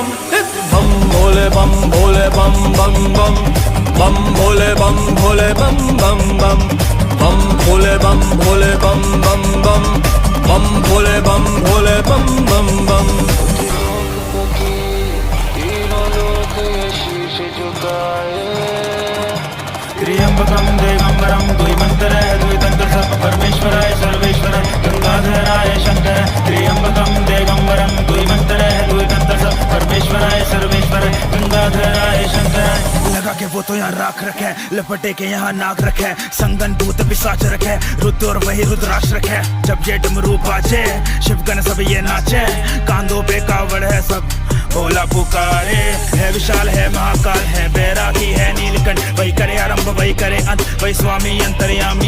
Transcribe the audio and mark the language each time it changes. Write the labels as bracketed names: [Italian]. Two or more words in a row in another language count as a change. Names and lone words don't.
[Hindi] बम भोले बम भोले बम बम बम बम भोले बम भोले बम बम बम बम भोले बम भोले बम बम बम बम भोले बम भोले बम बम बम. तीनों लोग ये शीश झुकाए. [Sanskrit] त्र्यंबकम दिगंबरम, [Hindi] दुई मंत्र है दुई तंत्र सब [Sanskrit] परमेश्वराय सर्वेश्वराय गंगाधराय शंकर. त्र्यंबकम दिगंबरम, [Hindi] दुई मंत्र है दुई तंत्र सब [Sanskrit] परमेश्वराय सर्वेश्वराय गंगाधराय शंकर. [Hindi] लगा के वो तो यहाँ राख रखे, लपटे के यहाँ नाक रखे, संगन भूत पिशाच रखे, रुद्र और वही रुद्राक्ष रखे. जब ये डमरू बाजे शिवगण सब ये नाचे, कांधों पे कावड़ है सब भोला पुकारे. है विशाल है महाकाल है बैरागी है नीलकंठ, वही करे आरंभ वही करे अंत, वही स्वामी अंतर्यामी.